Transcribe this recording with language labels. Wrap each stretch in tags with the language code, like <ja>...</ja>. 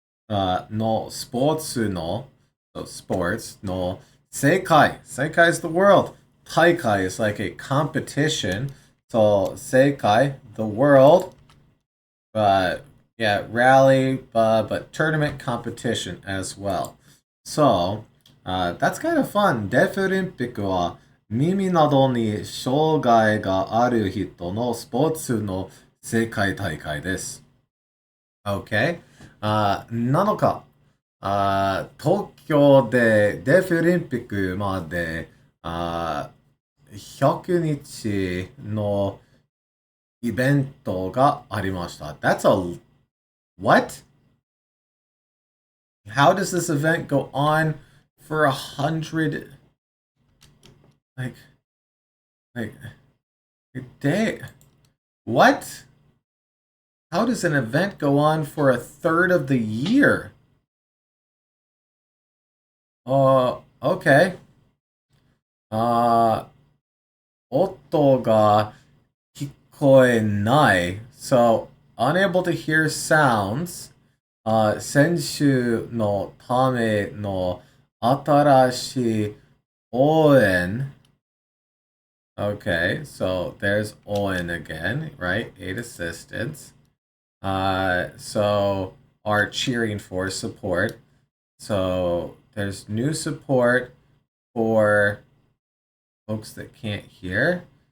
<en>No sports no, so</en> <ja>sports no seikai.</ja> <en>Seikai is the world. Taikai is like a competition. So seikai, the world. Yeah, rally, but tournament competition as well. So, that's kind of fun.</en> <ja>デフリンピックは耳などに障害がある人のスポーツの世界大会です。</ja> <en>OK?</en> <ja>7日、東京でデフリンピックまで100日のイベントがありました。</ja> <en>That's a what? How does this event go on for 100? Like, day? What? How does an event go on for a third of the year? Okay.</en> <ja>音が聞こえない.</ja> <en>So, unable to hear sounds.</en> <ja>選手のための新しい応援.</ja> <en>Okay, so there's Owen again, right? 8 assistants. So are cheering for support. So there's new support for folks that can't hear.</en>